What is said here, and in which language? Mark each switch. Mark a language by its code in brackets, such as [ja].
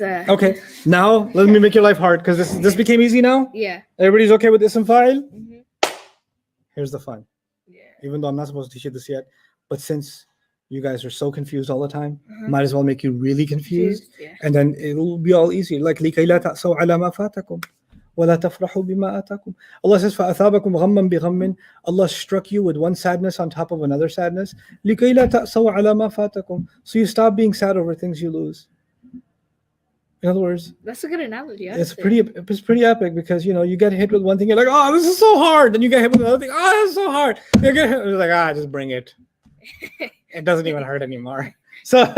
[en] Okay, now let me make your life hard because this became easy now. Yeah. Everybody's okay with ism fa'il? Mhm. Here's the fun. Yeah. Even though I'm not supposed to teach you this yet, but since you guys are so confused all the time, might as well make you really confused, Yeah. and then it'll be all easy. Like [ar] لكي لا تأسوا على ما فاتكم ولا تفرحوا بما آتاكم. [en] Allah says [ar] فأثابكم غما بغم. [en] Allah struck you with one sadness on top of another sadness. [ar] لكي لا تأسوا على ما فاتكم. [en] So you stop being sad over things you lose. In other words, That's a good analogy. it's pretty epic because you get hit with one thing, you're like, oh, this is so hard. Then you get hit with another thing, oh, this is so hard. You get hit, you're like, just bring it. It doesn't even hurt anymore. So